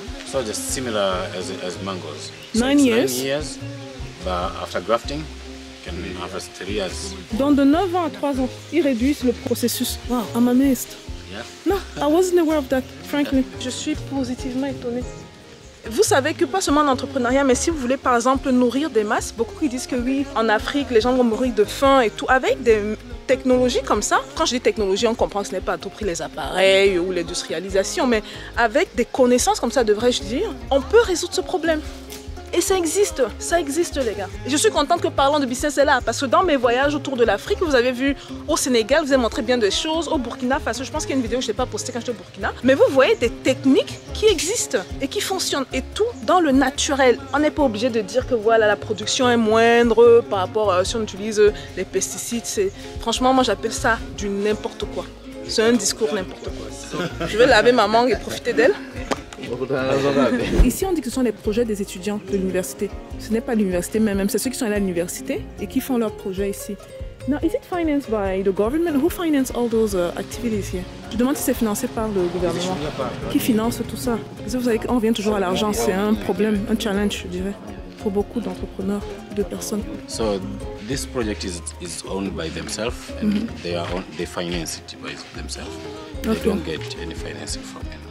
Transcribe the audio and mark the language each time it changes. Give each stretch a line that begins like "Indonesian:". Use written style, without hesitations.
English: So just similar as mangoes. So 9 years. 9 years. But after grafting, you can harvest 3 years.
French: Donc, de 9 ans à 3 ans, ils réduisent le processus.
English: Wow, I'm amazed. Yeah. No, I wasn't aware of that, frankly.
French: Je suis positivement étonnée. Vous savez que pas seulement en entrepreneuriat, mais si vous voulez par exemple nourrir des masses, beaucoup qui disent que oui, en Afrique, les gens vont mourir de faim et tout, avec des technologies comme ça. Quand je dis technologie, on comprend que ce n'est pas à tout prix les appareils ou l'industrialisation, mais avec des connaissances comme ça, devrais-je dire, on peut résoudre ce problème. Et ça existe les gars. Et je suis contente que Parlons de Business est là, parce que dans mes voyages autour de l'Afrique, vous avez vu au Sénégal, vous avez montré bien des choses, au Burkina Faso, je pense qu'il y a une vidéo que je n'ai pas postée quand j'étais au Burkina, mais vous voyez des techniques qui existent et qui fonctionnent, et tout dans le naturel. On n'est pas obligé de dire que voilà, la production est moindre par rapport à si on utilise les pesticides. Franchement, moi j'appelle ça du n'importe quoi. C'est un discours n'importe quoi. Je vais laver ma mangue et profiter d'elle. Ici, on dit que ce sont les projets des étudiants de l'université. Ce n'est pas l'université même, c'est ceux qui sont allés à l'université et qui font leurs projets ici.
English: Now, is it financed by the government? Who finance all those activities here?
French: Je demande si c'est financé par le gouvernement. Qui finance tout ça? Parce que vous savez qu'on revient toujours à l'argent, c'est un problème, un challenge, je dirais, pour beaucoup d'entrepreneurs, de personnes.
English: So this project is owned by themselves and they finance it by themselves. They don't get any financing from it.